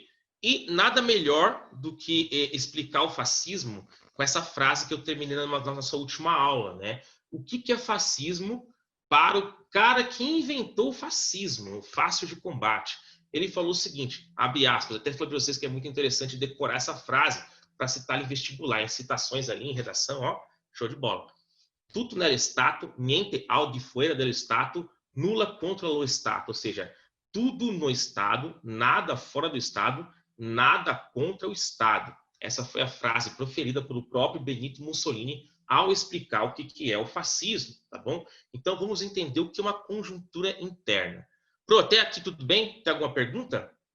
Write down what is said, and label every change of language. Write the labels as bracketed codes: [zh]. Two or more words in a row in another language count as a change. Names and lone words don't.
[pt] E nada melhor do que explicar o fascismo com essa frase que eu terminei na nossa última aula, né? O que é fascismo para o cara que inventou o fascismo, o fácil de combate? Ele falou o seguinte, abre aspas, até falei para vocês que é muito interessante decorar essa frase, para citar em vestibular, em citações ali, em redação, ó, show de bola. [it] Tutto nello Stato, niente al di fuera dello Stato, nulla contra lo Stato, [pt] ou seja, tudo no Estado, nada fora do Estado, nada contra o Estado. Essa foi a frase proferida pelo próprio Benito Mussolini ao explicar o que é o fascismo, tá bom? Então vamos entender o que é uma conjuntura interna. Pro, até aqui tudo bem? Tem alguma pergunta?